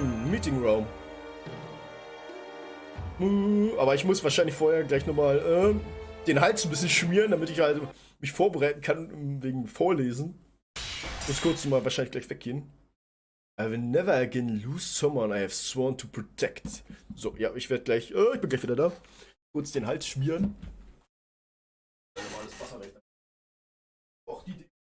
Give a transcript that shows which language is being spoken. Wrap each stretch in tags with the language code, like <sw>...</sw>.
<en>Meeting Room.</en> <de>Aber ich muss wahrscheinlich vorher gleich nochmal den Hals ein bisschen schmieren, damit ich halt mich vorbereiten kann wegen Vorlesen. Ich muss kurz mal wahrscheinlich gleich weggehen.</de> <en>I will never again lose someone I have sworn to protect.</en> <de>So, ja, ich werde gleich, ich bin gleich wieder da. Kurz den Hals schmieren. Normales Wasser rein. Och, die.</de>